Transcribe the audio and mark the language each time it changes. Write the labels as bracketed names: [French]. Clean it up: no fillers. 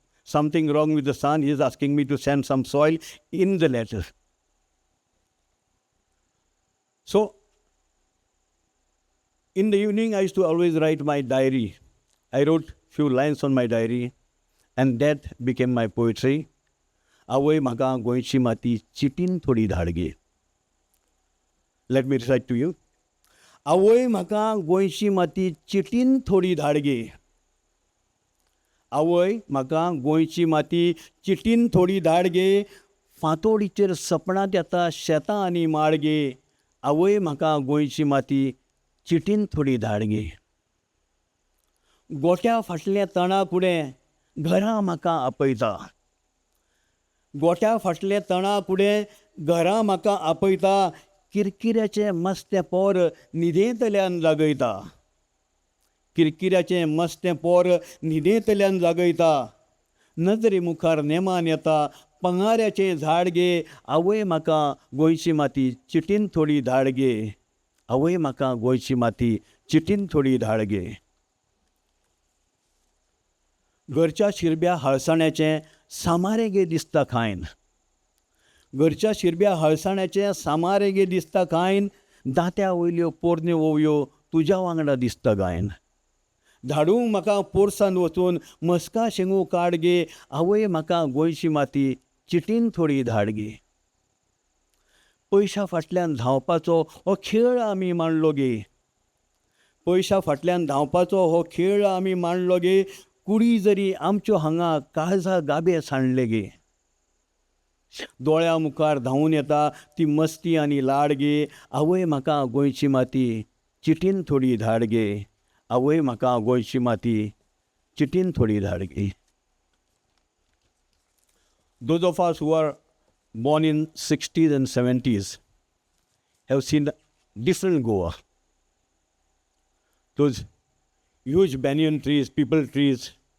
[English] Something wrong with the son. He is asking me to send some soil in the letter. So, in the evening, I used to always write my diary. I wrote few lines on my diary, and that became my poetry. [Konkani] आवय म्हाका गोंयची माती चिटीन थोडी धाड गे. [English] Let me recite to you. [Konkani] आवय म्हाका गोंयची माती चिटीन थोडी धाड गे. आवय म्हाका गोंयची माती चिटीन थोडी धाड गे. फांतोडीचेर सपनांत येता शेतां आनी माड गे. आवय म्हाका गोंयची माती चिटीन थोडी धाड गे. गोट्या फाटलें तणा फुडें घरां म्हाका आपयता. गोट्या फाटलें तणा फुडें घरां म्हाका आपयता. किरकिऱ्याचें मस्तें पोर न्हिदेंतल्यान जागयता. किरकिऱ्याचें मस्तें पोर न्हिदेंतल्यान जागयता. नजरे मुखार नेमान येता पंगाऱ्याचें झाड गे. आवय म्हाका गोंयची माती चिटीन थोडी धाड गे. आवय म्हाका गोंयची माती चिटीन थोडी धाड गे. घरच्या शिरब्या हळसाण्याचें सामारे गे दिसता खायन. घरच्या शिरब्या हळसाण्याचें सामारे गे दिसता खायन. दांत्या वयल्यो पोरण्यो ओवयो तुज्या वांगडा दिसता गायन. धाडूंक म्हाका पोरसान वचून मस्का शेंगू काड गे. आवय म्हाका गोंयची माती चिटीन थोडी धाड गे. पयशा फाटल्यान धांवपाचो हो खेळ आमी मांडलो गे. पयशा फाटल्यान धांवपाचो हो खेळ आमी मांडलो गे. कुडी जरी आमच्यो हांगा काळजा गाबे सांडले गे. दोळ्या मुखार धांवून येता ती मस्ती आनी लाड गे. आवय म्हाका गोंयची माती चिटीन थोडी धाड गे. आवय म्हाका गोंयची माती चिटीन थोडी धाड गे. [English] Those of us who are born in 60s and 70s have seen different Goa. Those huge banyan trees, people trees.